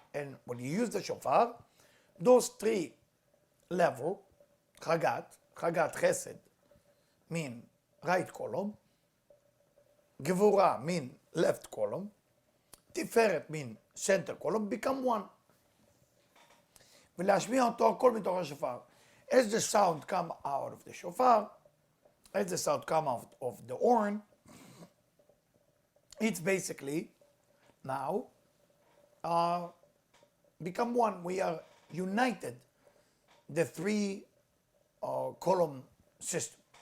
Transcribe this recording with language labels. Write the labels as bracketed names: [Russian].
[English] And when you use the shofar, those three levels, חגת חסד, mean right column, גבורה mean left column, תפארת mean center column, become one. [Hebrew] ולהשמיע אותו הכל מתוך השופר. [English] As the sound come out of the shofar, as the sound come out of the horn, it's basically now become one. We are united, the three column system.